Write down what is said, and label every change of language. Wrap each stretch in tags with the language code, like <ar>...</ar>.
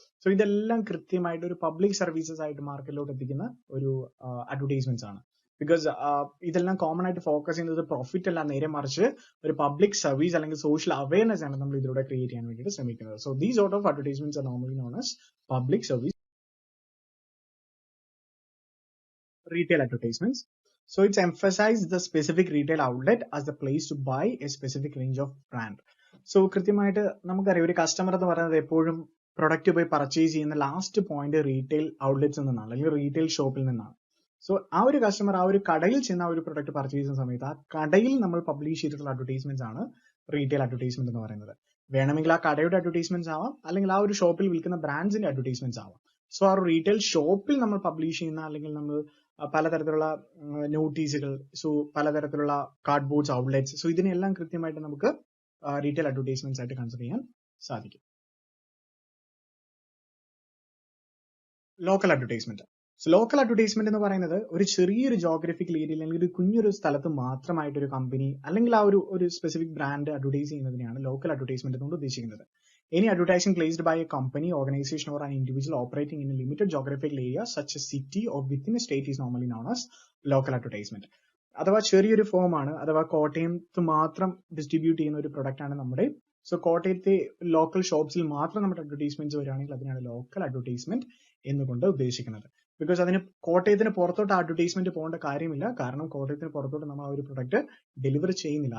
<ml>So ഇതെല്ലാം കൃത്യമായിട്ട് ഒരു പബ്ലിക് സർവീസസ് ആയിട്ട് മാർക്കറ്റിലോട്ട് എത്തിക്കുന്ന ഒരു അഡ്വർടൈസ്മെന്റ്സ് ആണ്. ബിക്കോസ് ഇതെല്ലാം കോമൺ ആയിട്ട് ഫോക്കസ് ചെയ്യുന്നത് പ്രോഫിറ്റ് അല്ല, നേരെ മറിച്ച് ഒരു പബ്ലിക് സർവീസ് അല്ലെങ്കിൽ സോഷ്യൽ അവയർനെസ് ആണ് നമ്മൾ ഇതിലൂടെ ക്രിയേറ്റ് ചെയ്യാൻ വേണ്ടിയിട്ട് ശ്രമിക്കുന്നത്.</ml> <en>So these sort of advertisements are normally known as public service retail advertisements. So it's emphasized the specific retail outlet as the place to buy a specific range of brand.</en> <ml>So കൃത്യമായിട്ട് നമുക്കറിയാം ഒരു customer എന്ന് പറയുന്നത് എപ്പോഴും product പോയി purchase ചെയ്യുന്ന last point retail ഔട്ട്ലെറ്റ്സിൽ നിന്നാണ് അല്ലെങ്കിൽ റീറ്റെയിൽ ഷോപ്പിൽ നിന്നാണ്. സോ ആ ഒരു കസ്റ്റമർ ആ ഒരു കടയിൽ ചെന്ന് ആ ഒരു പ്രൊഡക്റ്റ് പർച്ചേസ് ചെയ്യുന്ന സമയത്ത് ആ കടയിൽ നമ്മൾ പബ്ലിഷ് ചെയ്തിട്ടുള്ള അഡ്വർടൈസ്മെന്റ്സ് ആണ് റീറ്റെയിൽ അഡ്വർടൈസ്മെന്റ് എന്ന് പറയുന്നത്. വേണമെങ്കിൽ ആ കടയുടെ അഡ്വർടൈസ്മെന്റ്സ് ആവാം, അല്ലെങ്കിൽ ആ ഒരു ഷോപ്പിൽ വിൽക്കുന്ന ബ്രാൻഡ്സിന്റെ അഡ്വർടൈസ്മെന്റ്സ് ആവാം. സോ ആ ഒരു റീറ്റെയിൽ ഷോപ്പിൽ നമ്മൾ പബ്ലിഷ് ചെയ്യുന്ന അല്ലെങ്കിൽ നമ്മൾ പലതരത്തിലുള്ള നോട്ടീസുകൾ, സോ പലതരത്തിലുള്ള കാർഡ്ബോർഡ്സ്, ഔട്ട്ലെറ്റ്സ്, സോ ഇതിനെല്ലാം കൃത്യമായിട്ട് നമുക്ക് റീറ്റെയിൽ അഡ്വർടൈസ്മെന്റ്സ് ആയിട്ട് കൺസിഡർ ചെയ്യാൻ സാധിക്കും. Local advertisement. So local advertisement എന്ന് പറയുന്നത് ഒരു ചെറിയൊരു ജോഗ്രഫിക്കൽ ഏരിയയിൽ അല്ലെങ്കിൽ ഒരു കുഞ്ഞൊരു സ്ഥലത്ത് മാത്രമായിട്ട് ഒരു കമ്പനി അല്ലെങ്കിൽ ആ ഒരു specific brand advertise ചെയ്യുന്നതിനെയാണ് local advertisement കൊണ്ട് ഉദ്ദേശിക്കുന്നത്.</ml> <en>Any advertising placed by a company, organization or an individual operating in a limited geographical area such as city or within a state is normally known as local advertisement.</en> <ml>അഥവാ ചെറിയൊരു form ആണ്, അഥവാ കോട്ടയത്ത് മാത്രം distribute ചെയ്യുന്ന ഒരു product ആണ് നമ്മുടെ. സോ കോട്ടയത്തെ ലോക്കൽ ഷോപ്സിൽ മാത്രം നമ്മുടെ അഡ്വർടൈസ്മെന്റ്സ് വരികയാണെങ്കിൽ അതിനാണ് ലോക്കൽ അഡ്വർടൈസ്മെന്റ് എന്നുകൊണ്ട് ഉദ്ദേശിക്കുന്നത്. ബിക്കോസ് അതിന് കോട്ടയത്തിന് പുറത്തോട്ട് അഡ്വർടൈസ്മെന്റ് പോകേണ്ട കാര്യമില്ല, കാരണം കോട്ടയത്തിന് പുറത്തോട്ട് നമ്മൾ ആ ഒരു പ്രൊഡക്റ്റ് ഡെലിവർ ചെയ്യുന്നില്ല.</ml>